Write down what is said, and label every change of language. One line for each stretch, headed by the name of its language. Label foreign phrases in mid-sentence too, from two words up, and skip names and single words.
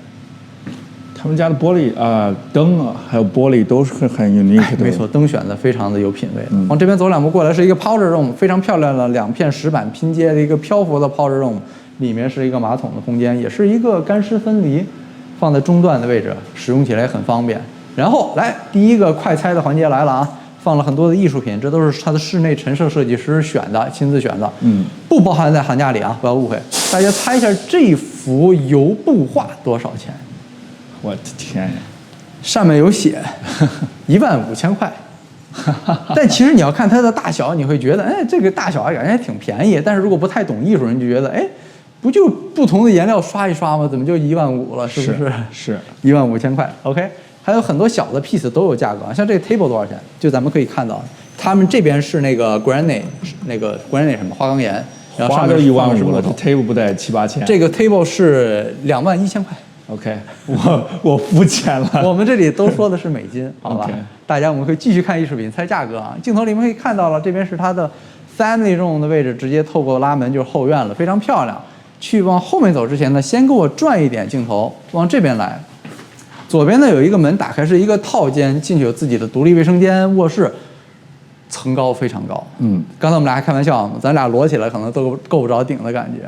Chinese: 他们家的玻璃灯啊，还有玻璃都是很 unique 的。没错，灯选的非常的有品位。往这邊走2步過來是一個
English: powder room，
Chinese: 非常漂亮的2片石板拼接的一個漂浮的
English: powder room，
Chinese: 裡面是一個馬桶的空間，也是一個乾濕分離，放在中段的位置，使用起來很方便。然後來第一個快猜的環節來了啊，放了很多的藝術品，這都是它的室內陳設設計師選的，親自選的，不包含在行價裡啊，不要誤會。大家猜一下這幅油布畫多少錢？我的天呀！上面有寫15000塊，但其實你要看它的大小，你會覺得，哎，這個大小感覺還挺便宜。但是如果不太懂藝術人就覺得，哎，不就不同的顏料刷一刷嗎？怎麼就15000了？是不是？是 15000塊。OK， 還有很多小的 piece 都有價格，像這個 table 多少錢？就咱們可以看到，他們這邊是那個 granite， 那個 granite 什麼花崗岩，然後上面 15000了，這 table 不得7、8千？這個 table 是21000塊。 OK， 我膚淺了。我們這裡都說的是美金，好吧？ Okay. 大家我們可以繼續看藝術品猜價格啊。鏡頭裡面可以看到了，這邊是它的
English: family room
Chinese: 的位置，直接透過拉門就是後院了，非常漂亮。去往後面走之前呢，先給我轉一點鏡頭，往這邊來。左邊呢有一個門打開，是一個套間，進去有自己的獨立衛生間、臥室。層高非常高，剛才我們倆還開玩笑，咱倆摞起來可能都夠不着頂的感覺。